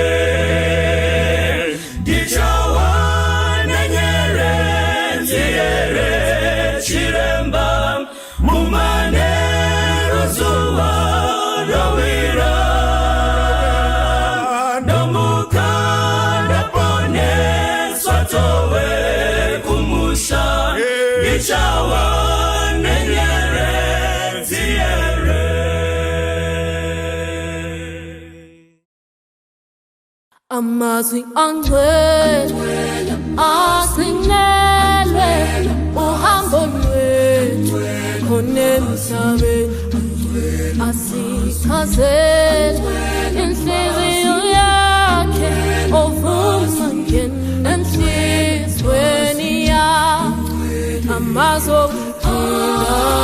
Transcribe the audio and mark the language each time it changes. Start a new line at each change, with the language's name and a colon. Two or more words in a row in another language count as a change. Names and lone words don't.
Shona: ndichawa nenyerezi here chiremba mumanero zuwa rawira nomukanda pone swatowe kumusha ndichawa nenyerezi here
Zulu: amazwi angcwele asinelwe uhambo lwethu khona emhlabeni asichazele inhliziyo yakhe ovuma ngena enhlizweni yakhe amazwi okuphila